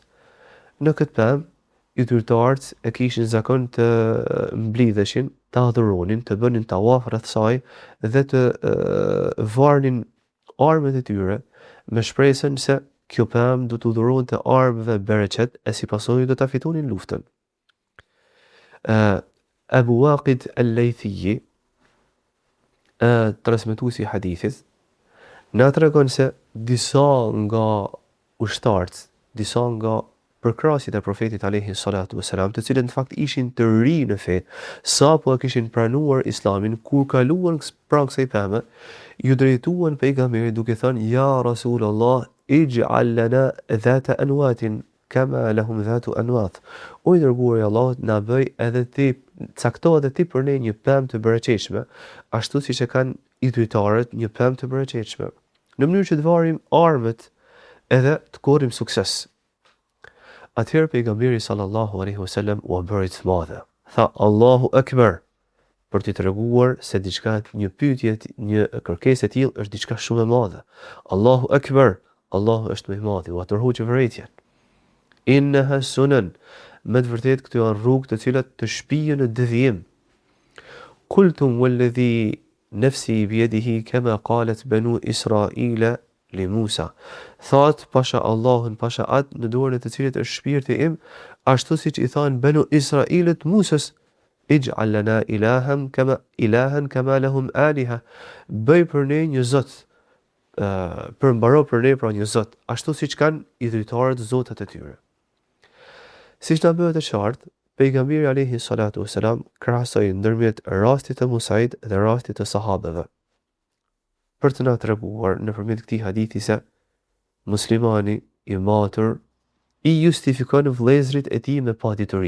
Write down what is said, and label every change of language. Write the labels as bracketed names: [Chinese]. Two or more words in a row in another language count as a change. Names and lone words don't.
[Albanian] Në këtë pemë, idhujtarët e kishin zakon të mblidheshin, të adhuronin, të bënin tawaf rreth saj dhe të varnin armët e tyre me shpresën se kjo pemë do të udhëronte armëve bereqet e si pasojë do ta fitonin luftën. Abu Waqid al-Laythi, transmetuesi i hadithit, na tregon se disa nga ushtarët, disa nga përkrasjet e profetit [Arabic] عليه الصلاة والسلام, [Albanian] të cilët në fakt ishin të ri në fe, sapo e kishin pranuar islamin, kur kaluan pranë kësaj peme, ju drejtuan pejgamberit duke thënë: [Arabic] "يا رسول الله اجعل لنا ذات أنواط كما لهم ذات أنواط." [Albanian] O i dërguari i Allahut, na bëj edhe ti, cakto edhe ti për ne një pemë të bereqeshme, ashtu siç e kanë idhujtarët një pemë të bereqeshme, në mënyrë që të varrim armët edhe të korrim sukses. Atëherë pejgamberi [Arabic] صلى الله عليه وسلم [Albanian] u bëri të madhe. Tha [Arabic] الله أكبر, [Albanian] për t'i treguar se diçka, një pyetje, një kërkesë e tillë është diçka shumë e madhe. [Arabic] الله أكبر, [Albanian] Allahu është më i madh, u atërhoqi vërejtjen. [Arabic] إنها السنن, [Albanian] me të vërtetë këto janë rrugë të cilat të shpihen në devijim. [Arabic] قلتم والذي نفسي بيده كما قالت بنو إسرائيل لموسى. [Albanian] Thot pasha Allahun, pasha atë në dorën e të cilit është shpirti im, ashtu siç i thanë banu Israilit Musës, [Arabic] اجعل لنا إلها كما لهم آلهة. [Albanian] Bëj për ne një zot, përmbaro për ne pra një zot, ashtu siç kanë idhujtarët zotat e tyre. Siç na bëhet e qartë, pejgamberi [Arabic] عليه الصلاة والسلام [Albanian] krahasoi ndërmjet rastit të Musait dhe rastit të sahabeve, për të na treguar nëpërmjet këtij hadithi se muslimani i matur i justifikon vëllezërit e tij me padituri.